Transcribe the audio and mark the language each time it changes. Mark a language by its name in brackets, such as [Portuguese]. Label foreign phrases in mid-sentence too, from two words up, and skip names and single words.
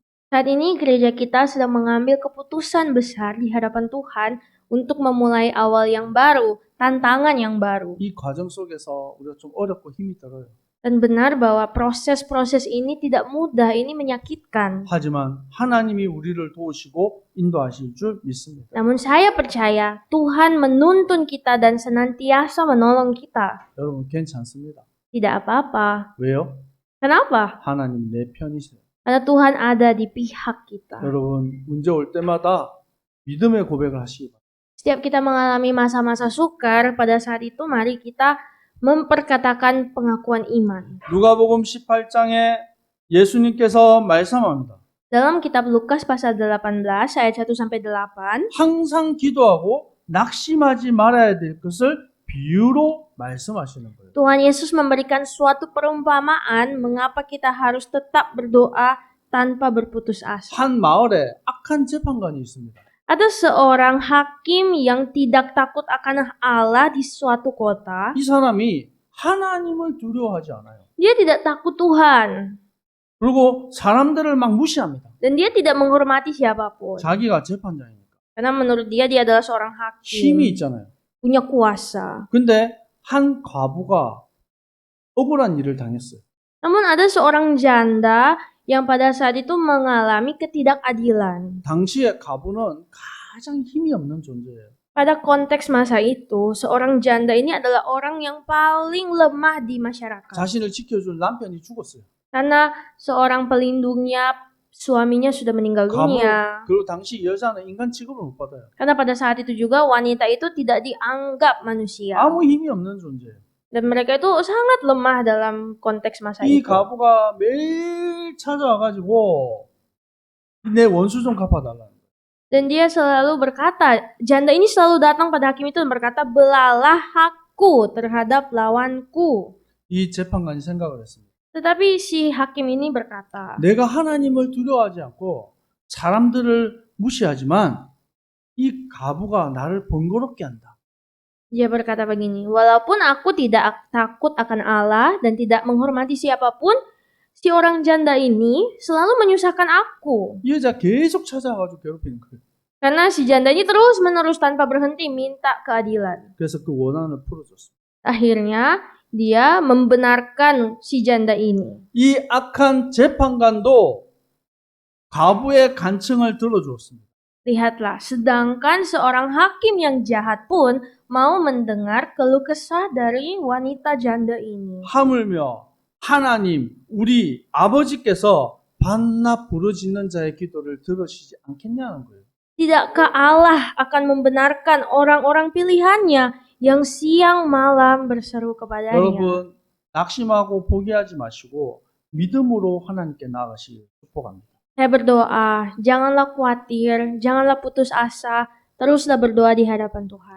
[Indonesian] Saat ini gereja kita sedang mengambil keputusan besar di hadapan Tuhan untuk memulai awal yang baru, tantangan yang baru. [Korean] 이 과정 속에서 우리가 좀 어렵고 힘이 들어요. [Indonesian] Dan benar bahwa proses-proses ini tidak mudah, ini menyakitkan. [Korean] 하지만 하나님이 우리를 도우시고 인도하실 줄 믿습니다. [Indonesian] Namun saya percaya Tuhan menuntun kita dan senantiasa menolong kita. [Korean] 여러분 괜찮습니다. [Indonesian] Tidak apa-apa. [Korean] 왜요? [Indonesian] Kenapa? [Korean] 하나님 내 편이세요. [Indonesian] Karena Tuhan ada di pihak kita. [Korean] 여러분 문제 올 때마다 믿음의 고백을 하시기 바랍니다. [Indonesian] Setiap kita mengalami masa-masa sukar, pada saat itu mari kita memperkatakan pengakuan iman. [Korean] 누가복음 18장에 예수님께서 말씀합니다. [Indonesian] Dalam kitab Lukas pasal 18 ayat 1 sampai 8, [Korean] 항상 기도하고 낙심하지 말아야 될 것을 비유로 말씀하시는 거예요. [Indonesian] Tuhan Yesus memberikan suatu perumpamaan mengapa kita harus tetap berdoa tanpa berputus asa. [Korean] 한 마을에 악한 재판관이 있습니다. [Indonesian] Ada seorang hakim yang tidak takut akan Allah di suatu kota. [Korean] 이 사람이 하나님을 두려워하지 않아요. [Indonesian] Dia tidak takut Tuhan. [Korean] 그리고 사람들을 막 무시합니다. [Indonesian] Dan dia tidak menghormati siapapun. [Korean] 자기가 재판장이니까. [Indonesian] Karena menurut dia adalah seorang [Korean] 힘이 [Indonesian] hakim. [Korean] 있잖아요. [Indonesian] Punya kuasa. [Korean] 근데 한 과부가 억울한 일을 당했어요. [Indonesian] Namun ada seorang janda yang pada saat itu mengalami ketidakadilan. [Korean] 당시에 과부는 가장 힘이 없는 존재예요. [Indonesian] Pada konteks masa itu, seorang janda ini adalah orang yang paling lemah di masyarakat. [Korean] 자신을 지켜줄 남편이 죽었어요. [Indonesian] Karena seorang pelindungnya, suaminya sudah meninggal dunia. [Korean] 그리고 당시 여자는 인간 취급을 못 받아요. [Indonesian] Karena pada saat itu juga wanita itu tidak dianggap manusia. [Korean] 아무 힘이 없는 존재예요. [Indonesian] Dan mereka itu sangat lemah dalam konteks masa [Korean] 이 [Indonesian] itu. [Korean] 과부가 매일 찾아와가지고 내 원수 좀 갚아달라는 거예요. [Indonesian] Dan dia selalu berkata, janda ini selalu datang pada hakim itu dan berkata, belalah hakku terhadap lawanku. [Korean] 이 재판관이 생각을 했습니다. [Indonesian] Tetapi si hakim ini berkata, [Korean] 내가 하나님을 두려워하지 않고 사람들을 무시하지만 이 과부가 나를 번거롭게 한다. [Indonesian] dia berkata begini, walaupun aku tidak takut akan Allah dan tidak menghormati siapapun, si orang janda ini selalu menyusahkan aku. [Korean] 이 여자 계속 찾아와가지고 괴롭히는 거예요. [Indonesian] Karena si janda ini terus-menerus tanpa berhenti minta keadilan. [Korean] 그래서 그 원한을 풀어줬어요. [Indonesian] Akhirnya dia membenarkan si janda ini. [Korean] 이 악한 재판관도 과부의 간청을 들어주었습니다. [Indonesian] Lihatlah, sedangkan seorang hakim yang jahat pun mau mendengar keluh kesah dari wanita janda ini. [Korean] 하물며 하나님, 우리 아버지께서 반납 부르짖는 자의 기도를 들으시지 않겠냐는 거예요. [Indonesian] Tidakkah Allah akan membenarkan orang-orang pilihannya yang siang malam berseru kepadanya? [Korean] 여러분, 낙심하고 포기하지 마시고 믿음으로 하나님께 나아가시길 축복합니다. [Indonesian] Saya berdoa, janganlah khawatir, janganlah putus asa, teruslah berdoa di hadapan Tuhan.